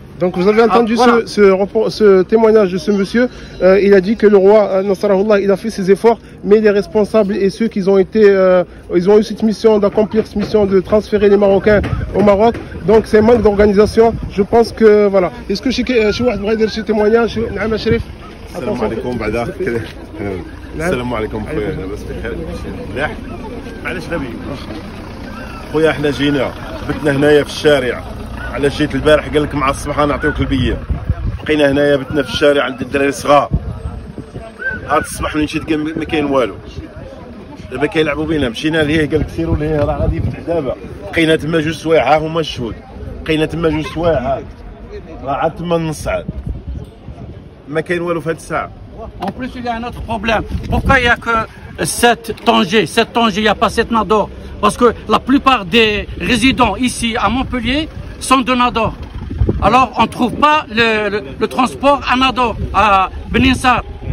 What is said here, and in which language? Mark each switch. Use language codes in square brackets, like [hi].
[fr] Donc vous avez entendu ce témoignage de ce monsieur. Il a dit que le roi Nasrallah, il a fait ses efforts, mais les responsables et ceux qui ont ils ont eu cette mission d'accomplir cette mission de transférer les Marocains au Maroc. Donc c'est un manque d'organisation. Je pense que voilà. Est-ce que chez [ar] واحد بغى يدير شي témoignage؟ نعم شريف. السلام عليكم. بعدا السلام عليكم خويا. لاباس بخير؟ مليح. معليش غبي خويا، احنا جينا بتنا هنايا في الشارع. علاش جيت البارح؟ قال لك مع الصباح غنعطيوك البيه. بقينا هنايا بتنا في الشارع عند الدراري الصغار. هاد الصباح من شد ما كاين والو، دابا كيلعبوا بينا. مشينا ليه قال لك سيروا ليه راه غادي يفتح دابا. بقينا تما 2 سوايع، ها هما الشهود. بقينا تما 2 سوايع، راه عاد تما نص عاد ما كاين والو في هاد الساعه. [fr] En plus, il y a un autre problème. Pourquoi il n'y a que 7 Tanger? 7 Tanger, il n'y a pas 7 Nador? Parce que la plupart des résidents ici à Montpellier sont de Nador. Alors, on ne trouve pas le transport à Nador, à Beninsar.